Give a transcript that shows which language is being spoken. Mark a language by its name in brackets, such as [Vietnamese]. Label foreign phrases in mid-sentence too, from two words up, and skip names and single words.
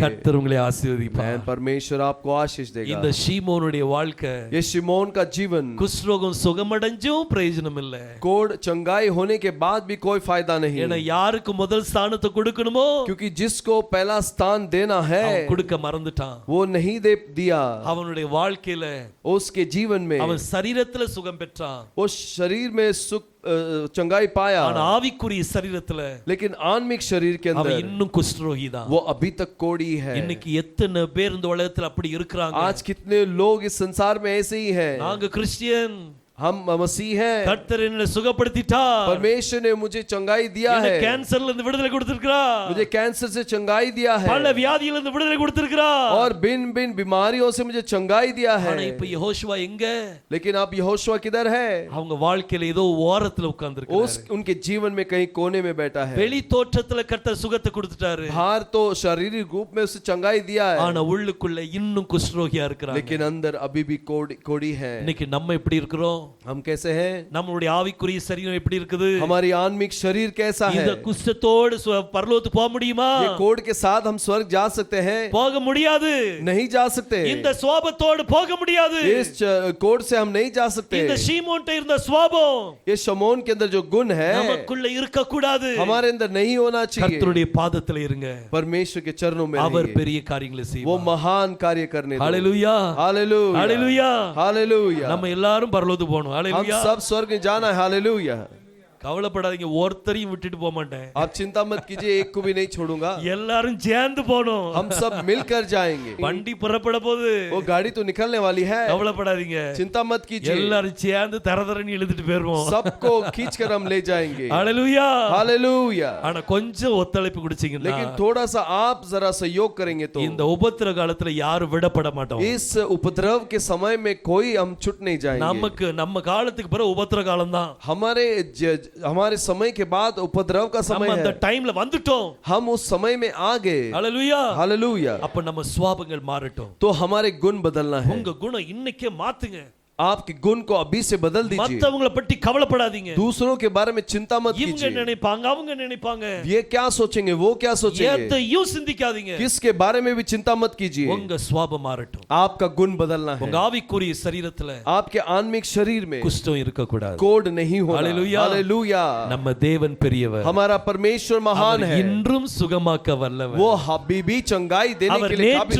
[Tamil] கர்த்தர் உங்களை ஆசீர்வதிப்பார். [Hindi] परमेश्वर आपको आशीष देगा। [Tamil] இந்த சீமோனுடைய வாழ்க்கை, [Hindi] ये शिमोन का जीवन [Tamil] குஷ்ரோகம் சுகமடைஞ்சும் பிரயோஜனம் இல்ல. [Hindi] कोढ़ चंगाई होने के बाद भी कोई फायदा नहीं, [Tamil] ஏன்னா யாருக்கு முதல் ஸ்தானத்தை கொடுக்கணுமோ [Hindi] क्योंकि जिसको पहला स्थान देना है [Tamil] அவன் கொடுக்க மறந்துட்டான். [Hindi] वो नहीं दे दिया। [Tamil] அவனுடைய வாழ்க்கையில [Hindi] उसके जीवन में [Tamil] அவன் சரீரத்துல சுகம் பெற்றான், [Hindi] वो शरीर में सुख चंगाई पाया, [Tamil] ஆனா ஆவிக்குரிய சரீரத்துல [Hindi] लेकिन आत्मिक शरीर के [Tamil] அவன் [Hindi] अंदर [Tamil] இன்னும் குஷ்டரோகி தான். [Hindi] वो अभी तक कोढ़ी है। [Tamil] இன்னைக்கு எத்தனை பேர் இந்த உலகத்துல அப்படி இருக்கிறாங்க. [Hindi] आज कितने लोग इस संसार में ऐसे ही हैं। [Tamil] நாங்க கிறிஸ்டியன், [Hindi] हम मसीह हैं, [Tamil] கர்த்தர் என்னை சுகப்படுத்திட்டார், [Hindi] परमेश्वर ने मुझे चंगाई दिया है, [Tamil] எனக்கு கேன்சர்ல இருந்து விடுதலை கொடுத்திருக்கிறார், [Hindi] मुझे कैंसर से चंगाई दिया है, [Tamil] பல வியாதியில இருந்து விடுதலை கொடுத்திருக்கிறார். [Hindi] और बिन बिन बीमारियों से मुझे चंगाई दिया है। [Tamil] ஆனா இப்ப யெகோஷுவா எங்க? [Hindi] लेकिन अब यहोशुआ किधर है? [Tamil] அவங்க வாழ்க்கையில ஏதோ ஓரத்துல உட்கார்ந்திருக்காரு. [Hindi] उनके जीवन में कहीं कोने में बैठा है। [Tamil] வெளி தோற்றத்துல கர்த்தர் சுகத்தை கொடுத்துட்டாரு, [Hindi] बाहर तो शारीरिक रूप में उसे चंगाई दिया है, [Tamil] ஆனா உள்ளுக்குள்ள இன்னும் குஷ்டரோகியா இருக்கிறாங்க. [Hindi] लेकिन अंदर अभी भी कोढ़ी है। [Tamil] இன்னைக்கு நம்ம எப்படி இருக்கிறோம்? [Hindi] हम कैसे हैं? [Tamil] நம்மளுடைய ஆவிக்குரிய சரீரம் எப்படி இருக்குது? [Hindi] हमारी आत्मिक शरीर कैसा है? [Tamil] இந்த குஷ்டத்தோடு பரலோகத்துக்கு போக முடியுமா? [Hindi] ये कोढ़ के साथ हम स्वर्ग जा सकते हैं? [Tamil] போக முடியாது, [Hindi] नहीं जा सकते। [Tamil] இந்த சுவாபத்தோடு போக முடியாது. [Hindi] इस कोढ़ से हम नहीं जा सकते। [Tamil] இந்த சீமோன்ட்ட இருந்த சுவாபம் [Hindi] ये शमौन के अंदर जो गुण है [Tamil] நமக்குள்ள இருக்க கூடாது. [Hindi] हमारे अंदर नहीं होना चाहिए। [Tamil] கர்த்தருடைய பாதத்துல இருங்க, [Hindi] परमेश्वर के चरणों में [Tamil] அவர் [Hindi] रहिए। [Tamil] பெரிய காரியங்களை [Hindi] वो [Tamil] செய்வார். [Hindi] महान कार्य करने दो। [Tamil] ஹalleluya, [Hindi] हालेलुया, [Tamil] ஹalleluya. [Hindi] हालेलुया। [Tamil] நம்ம எல்லாரும் பரலோகத்துக்கு போகணும். [Hindi] हम [Tamil] ஹalleluya. [Hindi] सब स्वर्ग में जाना है। हालेलुया। [Tamil] கவலைப்படாதீங்க, ஒருத்தரையும் விட்டுட்டு போக மாட்டேன். [Hindi] आप चिंता मत कीजिए, एक को भी नहीं छोड़ूंगा। [Tamil] எல்லாரும் சேர்ந்து போகணும். [Hindi] हम सब मिलकर जाएंगे। [Tamil] வண்டி புறப்பட போகுது, [Hindi] वो गाड़ी तो निकलने वाली है, [Tamil] கவலைப்படாதீங்க. [Hindi] चिंता मत कीजिए। [Tamil] எல்லாரும் சேர்ந்து தரதரன்னு இழுத்துட்டு போயிருவோம். [Hindi] सबको खींचकर हम ले जाएंगे। [Tamil] ஹalleluya. [Hindi] हालेलुया। [Tamil] ஆனா கொஞ்சம் ஒத்துழைப்பு கொடுத்தீங்கன்னா, [Hindi] लेकिन थोड़ा सा आप जरा सहयोग करेंगे तो [Tamil] இந்த உபத்திர காலத்துல யாரும் விடப்பட மாட்டோம். [Hindi] इस उपद्रव के समय में कोई हम छूट नहीं जाएंगे। [Tamil] நமக்கு நம்ம காலத்துக்கு பிறகு உபத்திர காலம் தான். [Hindi] हमारे समय के बाद उपद्रव का [Tamil] நம்ம [Hindi] समय [Tamil] அந்த [Hindi] है। [Tamil] டைம்ல வந்துட்டோம். [Hindi] हम उस समय में आ गए। [Tamil] ஹalleluya. [Hindi] हालेलुया। [Tamil] அப்ப நம்ம சுவாபங்கள் மாறட்டும். [Hindi] तो हमारे गुण बदलना है। [Tamil] உங்க குணம் இன்னைக்கே மாத்துங்க. [Hindi] आपके गुण को अभी से बदल दीजिए। [Tamil] மத்தவங்கள பத்தி கவலைப்படாதீங்க. [Hindi] दूसरों के बारे में चिंता मत [Tamil] இவங்க [Hindi] कीजिए। [Tamil] நினைப்பாங்க அவங்க நினைப்பாங்க. [Hindi] ये क्या सोचेंगे, वो क्या सोचेंगे, [Tamil] எதையும் சிந்திக்காதீங்க. [Hindi] किसके बारे में भी चिंता मत कीजिए। [Tamil] உங்க சுபாவம் மாறட்டும். [Hindi] आपका गुण बदलना है। [Tamil] உங்க ஆவிக்குரிய சரீரத்துல [Hindi] आपके आत्मिक शरीर में [Tamil] குஷ்டம் இருக்க கூடாது. [Hindi] कोड नहीं होना। हालेलुया। हालेलुया। [Tamil] நம்ம தேவன் பெரியவர். [Hindi] हमारा परमेश्वर महान है। [Tamil] இன்றும் சுகமாக்க வல்லவர். [Hindi] वो अभी भी चंगाई देने के लिए काबिल